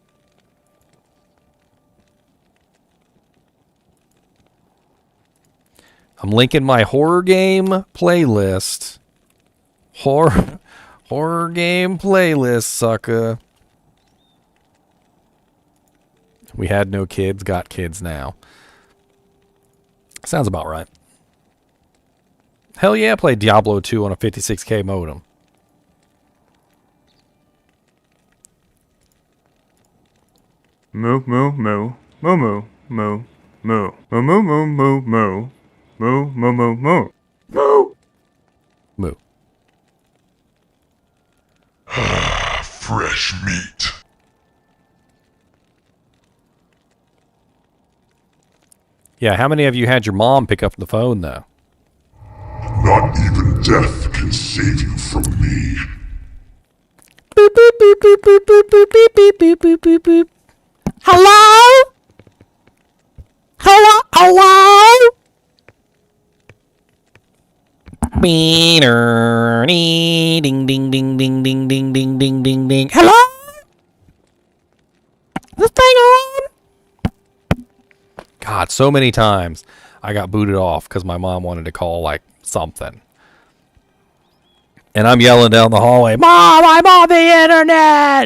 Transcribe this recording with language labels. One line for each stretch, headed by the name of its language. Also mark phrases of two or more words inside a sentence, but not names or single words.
English: I'm linking my horror game playlist. Horror game playlist, sucker. We had no kids, got kids now. Sounds about right. Hell yeah, I played Diablo 2 on a 56K modem. Moo, moo, moo. Moo, moo, moo, moo. Moo, moo, moo, moo, moo. Moo, moo, moo, moo. Moo! Moo. Fresh meat. Yeah, how many of you had your mom pick up the phone, though? Not even death can save you from me. Boop, boop, boop, boop, boop, boop, boop, boop, boop, boop, boop, boop. Hello? Hello? Hello? Beaner, ding, ding, ding, ding, ding, ding, ding, ding, ding, ding. Hello? This thing on? God, so many times I got booted off because my mom wanted to call like something. And I'm yelling down the hallway, Mom, I'm on the internet!